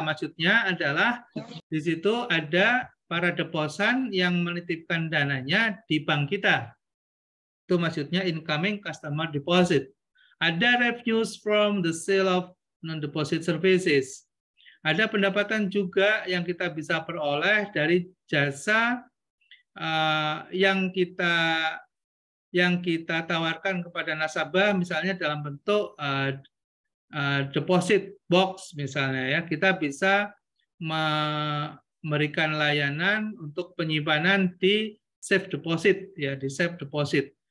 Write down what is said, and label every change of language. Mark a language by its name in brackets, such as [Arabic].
[Indonesian] Maksudnya adalah di situ ada para deposan yang menitipkan dananya di bank kita. Itu maksudnya incoming customer deposit. [English] Ada revenues from the sale of non-deposit services. [Indonesian] Ada pendapatan juga yang kita bisa peroleh dari jasa yang kita tawarkan kepada nasabah, misalnya dalam bentuk deposit box misalnya ya. Kita bisa memberikan layanan untuk penyimpanan di safe deposit ya, di safe deposit.